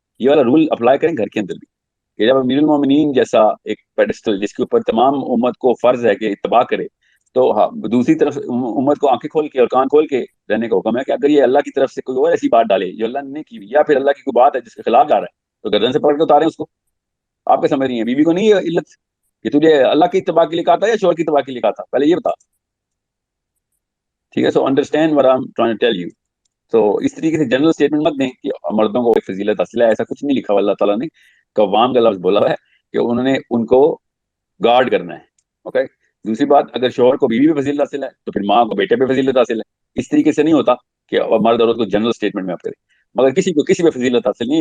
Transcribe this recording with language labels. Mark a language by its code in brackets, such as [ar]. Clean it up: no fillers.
[ur] یہ والا rule apply کریں گھر کے اندر بھی، کہ جب امیر المومنین جیسا ایک پیڈسٹل جس کے اوپر تمام امت کو فرض ہے کہ اتباع کرے، تو دوسری طرف امت کو آنکھیں کھول کے اور کان کھول کے رہنے کا حکم ہے کہ اگر یہ اللہ کی طرف سے کوئی اور ایسی بات ڈالے جو اللہ نے کی یا پھر اللہ کی کوئی بات ہے جس کے خلاف جا رہا ہے تو گردن سے پکڑ کے اتاریں اس کو. آپ کے سمجھ رہی ہیں بیوی کو نہیں یہ علت کہ تجھے اللہ کی اتباع کے لیے کہا تھا یا شوہر کی اتباع کے لیے کہا تھا، پہلے یہ بتا. ٹھیک ہے، [en] So understand what I'm trying to tell you. [ur] تو اس طریقے سے جنرل اسٹیٹمنٹ مت دیں کہ مردوں کو ایک فضیلت حاصل ہے، ایسا کچھ نہیں لکھا ہوا. اللہ تعالیٰ نے قوام کا لفظ بولا ہے کہ انہوں نے ان کو گارڈ کرنا ہے. اوکے، دوسری بات، اگر شوہر کو بیوی پہ فضیلت حاصل ہے تو پھر ماں کو بیٹے پہ فضیلت حاصل ہے. اس طریقے سے نہیں ہوتا کہ مرد عورت کو جنرل اسٹیٹمنٹ میں آپ کریں. مگر کسی کو کسی پہ فضیلت حاصل نہیں.